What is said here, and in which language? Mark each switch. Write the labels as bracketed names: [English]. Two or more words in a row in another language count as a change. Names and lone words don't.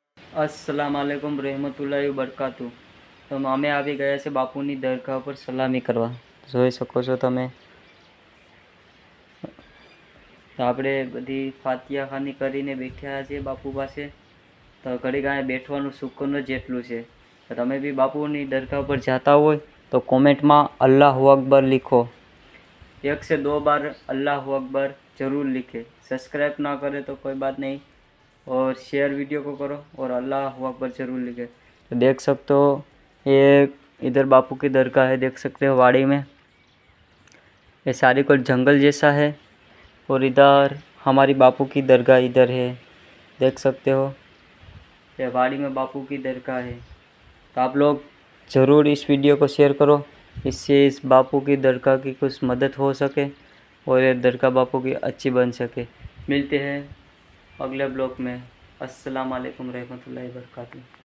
[Arabic] السلام عليكم رحمة الله بركاته. [Gujarati] તો અમે આવી ગયા છે બાપુની દરગાહ પર સલામી કરવા। જોઈ શકો છો તમે। તો આપણે બધી ફાતિયા ખાની કરીને બેઠ્યા છે બાપુ પાસે। તો ઘડી ગાય બેઠવાનું સુકૂન જ એટલું છે। તો તમે બી બાપુની દરગાહ પર જાતા હોય તો કોમેન્ટમાં [Arabic] الله أكبر [Gujarati] लिखो। [Hindi] 1 से 2 बार [Arabic] الله أكبر [Hindi] ज़रूर लिखे। सब्सक्राइब ना करे तो कोई बात नहीं, और [English] share video [Hindi] को करो और [Arabic] الله أكبر [Hindi] ज़रूर लिखे। तो देख सकते हो ये इधर बापू की दरगाह है, देख सकते हो वाड़ी में। ये सारी कोई जंगल जैसा है और इधर हमारी बापू की दरगाह इधर है, देख सकते हो। ये वाड़ी में बापू की दरगाह है। तो आप लोग ज़रूर इस वीडियो को शेयर करो, इससे इस बापू की दरगाह की कुछ मदद हो सके और ये दरगाह बापू की अच्छी बन सके। मिलते हैं अगले ब्लॉग में। [Arabic] السلام عليكم رحمة الله وبركاته.